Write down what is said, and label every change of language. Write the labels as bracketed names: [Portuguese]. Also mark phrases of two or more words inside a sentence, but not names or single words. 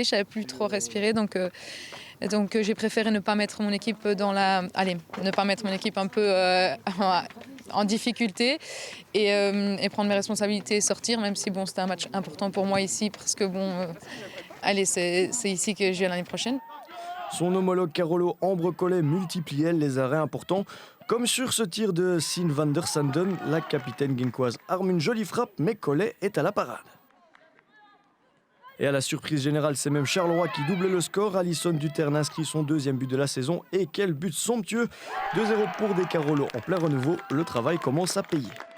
[French] Je ne savais plus trop respirer, donc j'ai préféré ne pas mettre mon équipe un peu en difficulté et prendre mes responsabilités et sortir, même si c'était un match important pour moi ici parce que c'est ici que je viens l'année prochaine. Son homologue Carolo Ambre Collet multiplie les arrêts importants, comme sur ce tir de Sien van der Sanden. La capitaine genkoise arme une jolie frappe, mais Collet est à la parade. Et à la surprise générale, c'est même Charleroi qui double le score. Alison Duterne inscrit son deuxième but de la saison. Et quel but somptueux! 2-0 pour des Carolo en plein renouveau. Le travail commence à payer.